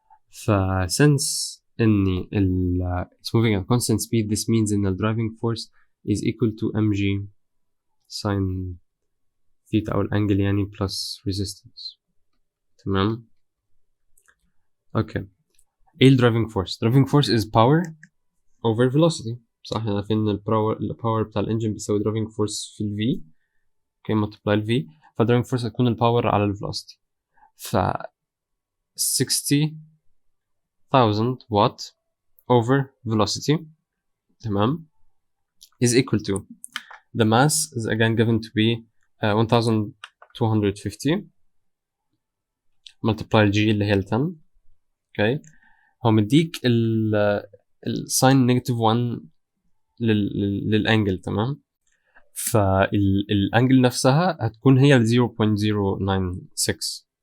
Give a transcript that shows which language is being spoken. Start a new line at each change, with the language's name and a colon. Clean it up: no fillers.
Arabic: ف since اني
English: it's moving at constant speed, this means ان الدرايفنج force is equal to mg sine theta او الانجل يعني plus resistance.
Arabic: تمام. اوكي. ايه الدرايفنج فورس؟
English: driving force is power over velocity.
Arabic: صح، احنا عارفين ان الباور بتاع الانجن بيساوي
English: driving force
Arabic: في ال v. اوكي، multiply ال v، فالدرايفنج فورس هتكون الباور على الفيلوسيتي.
English: ف 60,000 watt over velocity، تمام، is equal to the mass is again given to be 1250 multiply g اللي هي ال 10.
Arabic: اوكي، هو مديك الساين نيجاتيف 1 للانجل. تمام، فالانجل نفسها هتكون هي 0.096.